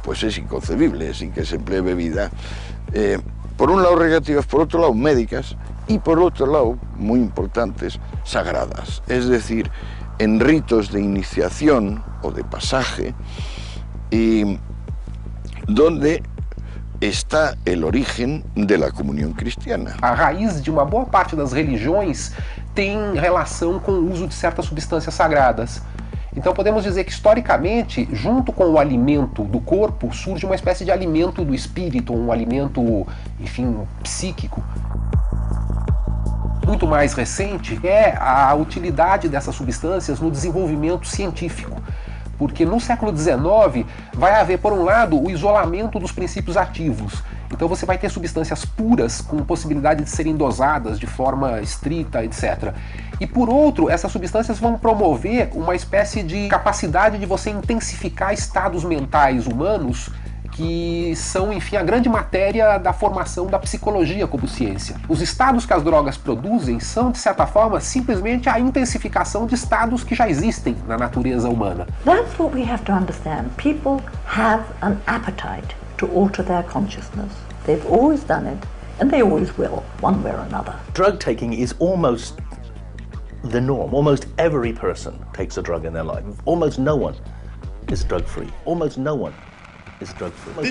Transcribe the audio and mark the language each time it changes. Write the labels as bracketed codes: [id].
[es] Pues es inconcebible, sin que se emplee bebida. Por un lado, recreativas, por otro lado, médicas, y por otro lado, muy importantes, sagradas. Es decir, en ritos de iniciación o de pasaje, donde está el origen de la comunión cristiana. [pt] A raiz de uma boa parte das religiões tem relação com o uso de certas substâncias sagradas. Então podemos dizer que historicamente, junto com o alimento do corpo, surge uma espécie de alimento do espírito, um alimento, enfim, psíquico. Muito mais recente é a utilidade dessas substâncias no desenvolvimento científico. Porque no século XIX vai haver, por um lado, o isolamento dos princípios ativos. Então você vai ter substâncias puras com possibilidade de serem dosadas de forma estrita, etc. E por outro, essas substâncias vão promover uma espécie de capacidade de você intensificar estados mentais humanos que são, enfim, a grande matéria da formação da psicologia como ciência. Os estados que as drogas produzem são, de certa forma, simplesmente a intensificação de estados que já existem na natureza humana. [en] That's what we have to understand. People have an appetite to alter their consciousness. They've always done it, and they always will, one way or another. Drug taking is almost the norm. Almost every person takes a drug in their life. Almost no one is drug-free. Almost no one is drug-free.